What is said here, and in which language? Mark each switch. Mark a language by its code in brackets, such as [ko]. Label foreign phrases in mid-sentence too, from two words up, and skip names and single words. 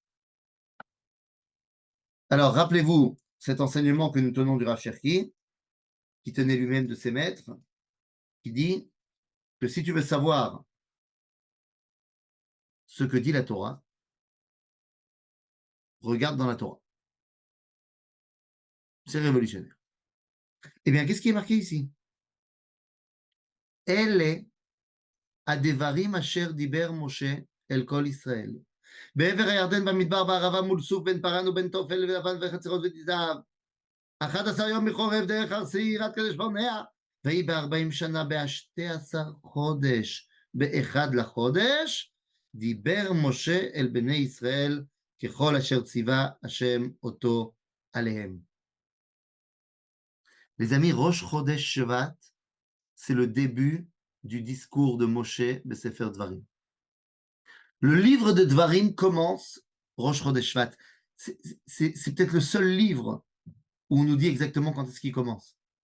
[fr] Alors, rappelez-vous cet enseignement que nous tenons du Rav Cherki, qui tenait lui-même de ses maîtres, qui dit que si tu veux savoir ce que dit la Torah. Regarde dans la Torah. C'est révolutionnaire. Eh bien, qu'est-ce qui est marqué ici? [he] Elle הדברים אשר דיבר משה אל כל ישראל. בעבר הירדן במדבר בערבה מול סוף בין פרן ובין תופל ולבן וחצרות ותזהב. 11 יום מחורב דרך הר שעיר עד קדש ברנע. ויהי ב40 שנה ב12 חודש באחד לחודש, דיבר משה אל בני ישראל ככל אשר ציווה השם אותו עליהם. [fr] Les amis, Rosh Chodesh Shevat, c'est le début du discours de Moshe [he] בספר דברים. [fr] Le livre de Dvarim commence Rosh Chodesh Shvat. C'est peut-être le seul livre où on nous dit exactement quand est-ce qu'il commence.